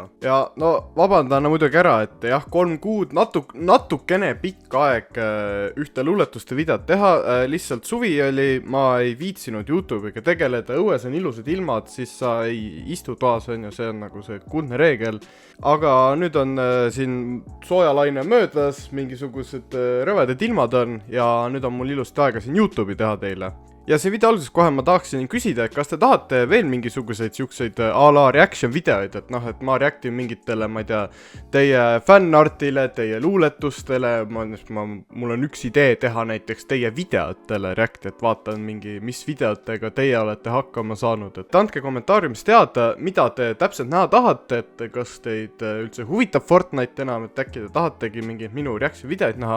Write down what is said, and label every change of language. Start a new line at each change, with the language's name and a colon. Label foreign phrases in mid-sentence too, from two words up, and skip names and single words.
Estonian: Ja vabandan muidugi ära, et jah, 3 kuud, natukene pikk aeg ühte luuletuste videot teha, lihtsalt suvi oli, ma ei viitsinud YouTube'iga tegeleda, õues on ilusad ilmad, siis sa ei istu toas, on ju, see on nagu see kuldne reegel. Aga nüüd on siin soojalaine möödas, mingisugused rõvedad ilmad on ja nüüd on mul ilusti aega siin YouTube'i teha teile. Ja see video alguses kohe ma tahaksin küsida, et kas te tahate veel mingisuguseid siukseid a la reaction videoid, et ma reactin mingitele, ma ei tea, teie fanartile, teie luuletustele, mul on üks idee teha näiteks teie videotele react, et vaatan mis videotega teie olete hakkama saanud, et andke kommentaariumis teada, mida te täpselt näha tahate, et kas teid üldse huvitab Fortnite enam, et äkki te tahategi mingeid minu reaction videoid näha.